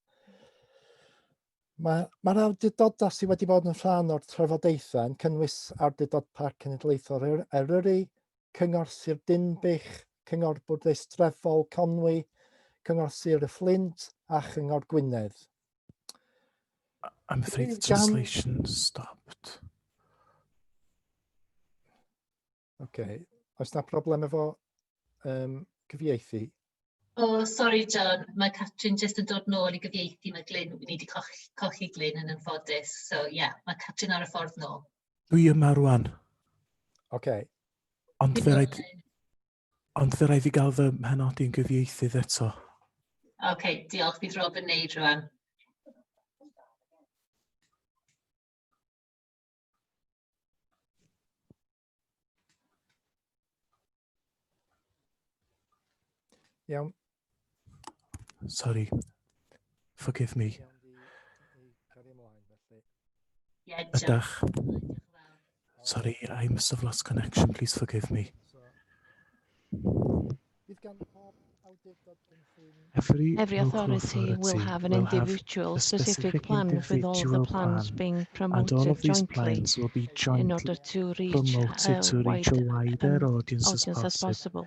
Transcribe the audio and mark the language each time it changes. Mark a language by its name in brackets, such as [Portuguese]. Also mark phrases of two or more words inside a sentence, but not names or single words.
[Welsh] Mae'r awdurdodau sydd wedi bod yn rhan o'r trafodaethau yn cynnwys awdurdod Parc Cenedlaethol Eryri, Cyngor Sir Dinbych, Cyngor Bwrdeistrefol Conwy, Cyngor Sir y Fflint a Chyngor Gwynedd. [English] I'm afraid the translation stopped. OK. [Welsh] Oes na problem efo cyfieithu? Sorry John, mae Catrin jyst yn dod nôl i gyfieithu, mae Glyn, ni wedi colli Glyn yn anffodus. So mae Catrin ar y ffordd nôl. Dwi yma rwan. OK. Ond fe rhaid i gael fy mhenodi'n gyfieithydd eto. OK, diolch, bydd Rob yn neud rwan. Iawn. [English] Sorry. Forgive me. [Welsh] Ydach. [English] Sorry, I must have lost connection. Please forgive me. Every authority will have an individual specific plan with all the plans being promoted jointly in order to reach a wider audience as possible.